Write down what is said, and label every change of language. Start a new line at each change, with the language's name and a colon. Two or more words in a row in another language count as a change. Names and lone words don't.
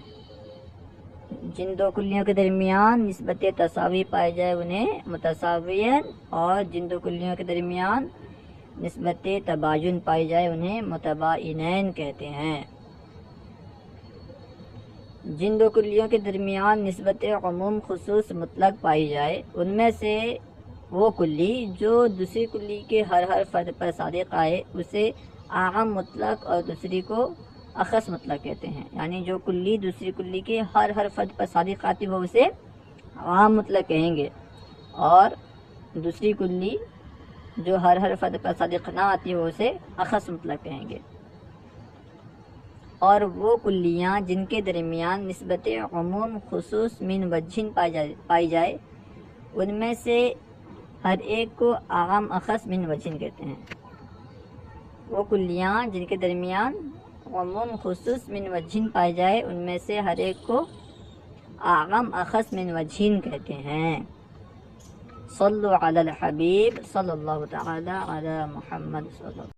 Urdu: جن دو کلیوں کے درمیان نسبت تساوی پائی جائے انہیں متساویین، اور جن دو کلیوں کے درمیان نسبت تباین پائی جائے انہیں متباینین کہتے ہیں۔ جن دو کلیوں کے درمیان نسبت عموم خصوص مطلق پائی جائے ان میں سے وہ کلی جو دوسری کلی کے ہر فرد پر صادق آئے اسے عام مطلق اور دوسری کو اخص مطلق کہتے ہیں، یعنی جو کلی دوسری کلی کے ہر فرد پر صادق آتی وہ اسے عام مطلق کہیں گے، اور دوسری کلی جو ہر فرد پر صادق نہ آتی وہ اسے اخص مطلق کہیں گے۔ اور وہ کلیاں جن کے درمیان نسبت عموم خصوص من وجہ پائی جائے ان میں سے ہر ایک کو عام اخص من وجہ کہتے ہیں۔ وہ کلیاں جن کے درمیان عموم خصوص من وجہ پائی جائے ان میں سے ہر ایک کو عام اخص من وجہ کہتے ہیں۔
Arabic: صلو علی الحبیب صلی اللہ تعالی علی محمد صلی اللہ